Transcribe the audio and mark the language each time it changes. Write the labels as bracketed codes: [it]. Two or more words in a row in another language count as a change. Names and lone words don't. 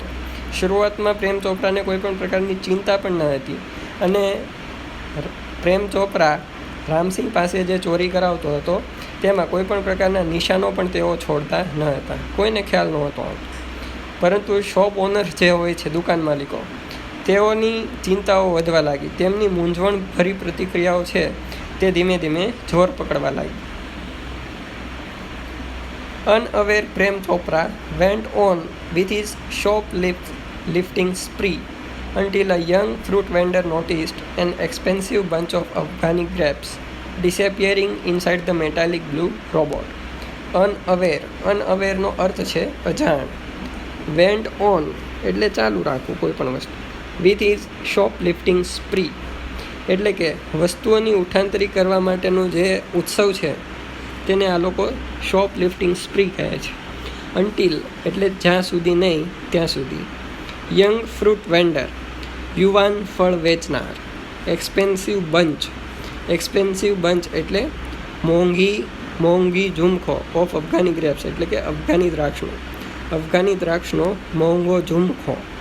[gu] શરૂઆતમાં પ્રેમ ચોપરાને કોઈ પણ પ્રકારની ચિંતા પણ ન હતી અને પ્રેમ ચોપરા રામસિંહ પાસે જે ચોરી કરાવતો હતો તેમાં કોઈ પણ પ્રકારના નિશાનો પણ તેઓ છોડતા ન હતા. કોઈને ખ્યાલ નહોતો. પરંતુ [en] shop owner [gu] જે હોય છે, દુકાન માલિકો, તેઓની ચિંતાઓ વધવા લાગી. તેમની મૂંઝવણભરી પ્રતિક્રિયાઓ છે તે ધીમે ધીમે જોર પકડવા લાગી. [en] Unaware Prem Chopra went on with his shoplifting spree until a young fruit vendor noticed an expensive bunch of Afghani grapes disappearing inside the metallic blue robot. [gu] Unaware નો અર્થ છે અજાણ. [en] Went on [gu] એટલે ચાલુ રાખવું કોઈ પણ વસ્તુ. [en] With his shoplifting spree [gu] એટલે કે વસ્તુઓની ઉઠાંતરી કરવા માટેનું જે ઉત્સવ છે તેને આ લોકો [en] shoplifting spree [gu] કહે છે. અન્ટિલ એટલે જ્યાં સુધી નહીં ત્યાં સુધી. [en] young fruit vendor [gu] યુવાન ફળ વેચનાર. [en] expensive bunch [gu] એટલે મોંઘી ઝુમખો [en] of Afghani grapes [gu] એટલે કે અફઘાની દ્રાક્ષનો મોંઘો ઝુમખો.